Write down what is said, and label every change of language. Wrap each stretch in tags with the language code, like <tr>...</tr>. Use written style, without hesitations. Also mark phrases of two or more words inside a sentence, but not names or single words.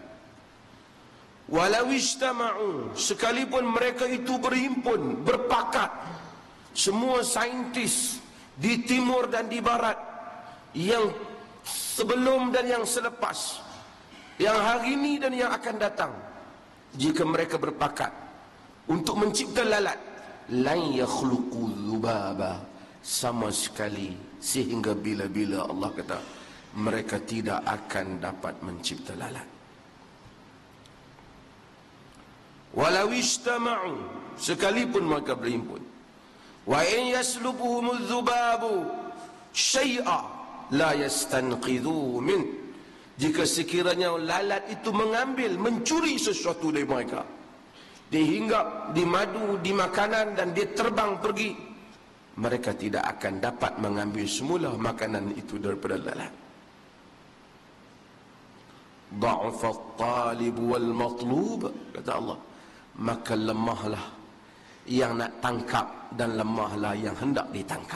<ar>ولو اجتمعوا,</ar> <ms>sekalipun mereka itu berhimpun, berpakat, semua saintis di timur dan di barat, yang sebelum dan yang selepas, yang hari ini dan yang akan datang, jika mereka berpakat untuk mencipta lalat,</ms> <ar>لن يخلقوا ذبابا,</ar> <ms>sama sekali, sehingga bila-bila Allah kata mereka tidak akan dapat mencipta lalat.</ms> <ar>ولو اجتمعوا,</ar> <ms>sekalipun mereka berhimpun,</ms> <ar>وإن يسلبهم الذباب شيئا لا يستنقذوه من,</ar> <ms>jika sekiranya lalat itu mengambil, mencuri sesuatu dari mereka, dia hinggap di madu, di makanan, dan dia terbang pergi, mereka tidak akan dapat mengambil semula makanan itu daripada lalat.</ms> <ar>ضعف الطالب والمطلوب,</ar> <ms>kata Allah, maka lemahlah yang nak tangkap dan lemahlah yang hendak ditangkap.</ms>